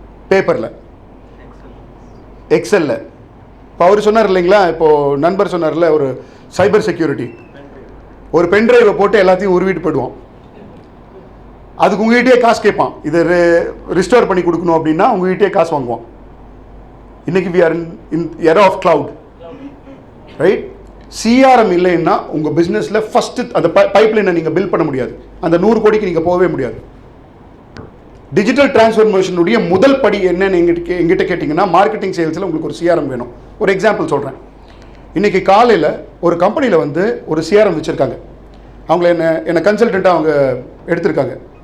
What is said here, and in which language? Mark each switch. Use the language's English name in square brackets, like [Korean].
[Tamil] பேப்பரில், எக்ஸலில். இப்போ அவர் சொன்னார் இல்லைங்களா, இப்போது நண்பர் சொன்னார்ல, ஒரு சைபர் செக்யூரிட்டி, ஒரு பென்ட்ரைவை போட்டு எல்லாத்தையும் உருவிட்டு போயிடுவான். அதுக்கு உங்ககிட்டயே காசு கேட்பான். இதை ரிஸ்டோர் பண்ணி கொடுக்கணும் அப்படின்னா உங்ககிட்டயே காசு வாங்குவான். இன்னைக்கு [English] we are in era of cloud, right? [Tamil] CRM இல்லைன்னா உங்கள் பிஸ்னஸில் ஃபஸ்ட்டு அந்த பைப்லைனை நீங்கள் பில்ட் பண்ண முடியாது. அந்த 100 கோடிக்கு நீங்கள் போகவே முடியாது. டிஜிட்டல் டிரான்ஸ்ஃபர்மேஷனுடைய முதல் படி என்னன்னு எங்கிட்ட கேட்டிங்கன்னா, மார்க்கெட்டிங் சேல்ஸில் உங்களுக்கு ஒரு சிஆர்எம் வேணும். ஒரு எக்ஸாம்பிள் சொல்கிறேன். இன்றைக்கி காலையில் ஒரு கம்பெனியில் ஒரு சிஆர்எம் வச்சுருக்காங்க. அவங்கள என்னை கன்சல்டண்ட்டாக அவங்க எடுத்திருக்காங்க.